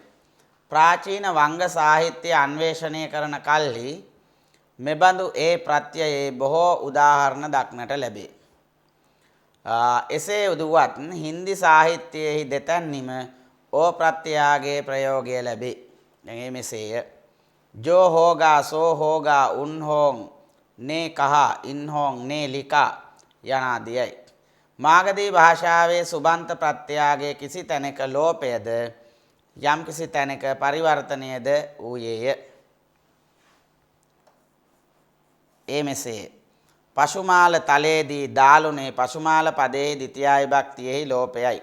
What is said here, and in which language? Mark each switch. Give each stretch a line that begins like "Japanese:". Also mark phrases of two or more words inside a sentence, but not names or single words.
Sinhala: ප්‍රාචීන වංග සාහිත්‍ය අන්වේෂණය කරන කල්හි මෙබඳු ඒ ප්‍රත්‍යයේ බොහෝ උදාහරණ දක්නට ලැබේ. එසේ උදුවත් හින්දි සාහිත්‍යයෙහි දෙතැන්හිම ඕ ප්‍රත්‍යයාගේ ප්‍රයෝගය ලැබේ. දැන් මෙසේය.
Hindi: जो होगा सो होगा उन होंग ने कहा इन होंग ने लिखा යනාදියයි.
Sinhala: මාගධී භාෂාවේ සුබන්ත ප්‍රත්‍යයගේ කිසි තැනක ලෝපයද යම් කිසි තැනක පරිවර්තනයද වූයේය. ඒ මෙසේ පශුමාල තලයේදී දාලුනේ පශුමාල පදයේ ද්විතියා විභක්තියෙහි ලෝපයයි.